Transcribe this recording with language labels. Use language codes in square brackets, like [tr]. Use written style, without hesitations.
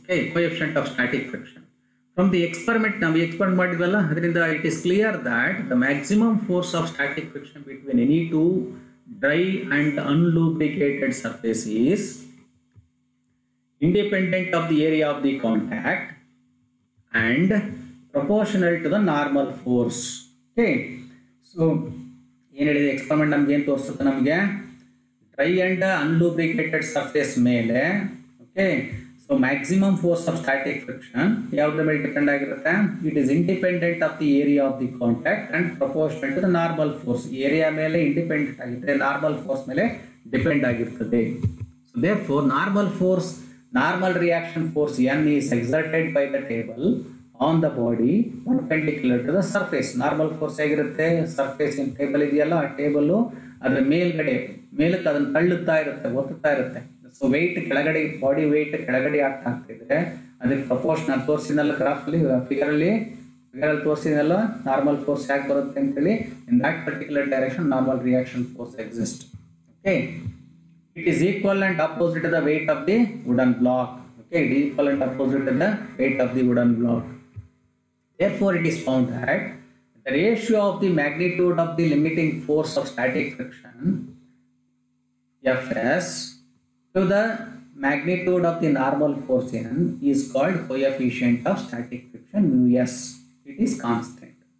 [en] Okay, coefficient of static friction. From the experiment, now we experiment [kn] madidvalla adrinda [en] it is clear that the maximum force of static friction between any two dry and unlubricated surface is independent of the area of the contact and proportional to the normal force. Okay, so [kn] ಏನು ಹೇಳಿದೆ experiment ನಮ್ಗೆ ಏನು ತೋರಿಸುತ್ತೆ, ನಮಗೆ [en] dry and unlubricated surface ಮೇಲೆ okay so maximum force of static friction [kn] ಯಾವುದ್ರ ಮೇಲೆ depend ಆಗಿರುತ್ತೆ, [en] It is independent of the area of the contact and proportional to the normal force. [kn] Area ಮೇಲೆ ಇಂಡಿಪೆಂಡೆಂಟ್ ಆಗಿರುತ್ತೆ, ನಾರ್ಮಲ್ ಫೋರ್ಸ್ ಮೇಲೆ ಡಿಪೆಂಡ್ ಆಗಿರ್ತದೆ. [en] So therefore normal reaction force N is exerted by the table on the body perpendicular to the surface. [kn] Normal force ಆಗಿರುತ್ತೆ, surface ಏನು table ಇದೆಯಲ್ಲ ಆ table ಅದರ ಮೇಲಕ್ಕೆ ಅದನ್ನು ತಳ್ಳುತ್ತಾ ಇರುತ್ತೆ, ಒತ್ತುತ್ತಾ ಇರುತ್ತೆ. ಸೊ ವೆಯ್ಟ್ ಕೆಳಗಡೆ, ಬಾಡಿ ವೆಯ್ಟ್ ಕೆಳಗಡೆ ಆಗ್ತಿದ್ರೆ ಅದಕ್ಕೆ ಪ್ರಪೋರ್ಷನಲ್ ತೋರಿಸಿನಲ್ಲ ಗ್ರಾಫಲ್ಲಿ ಫಿಗರಲ್ಲಿ ತೋರಿಸಿನಲ್ಲ ನಾರ್ಮಲ್ ಫೋರ್ಸ್ ಯಾಕೆ ಬರುತ್ತೆ ಅಂತೇಳಿ. [en] In that particular direction normal reaction force exist. Okay, it is equal and opposite to the weight of the wooden block. Okay, it is equal and opposite to the weight of the wooden block. Therefore it is found that the ratio of the magnitude of the limiting force of static friction Fs to the magnitude of the normal force N is called coefficient of static friction mu s. It is constant.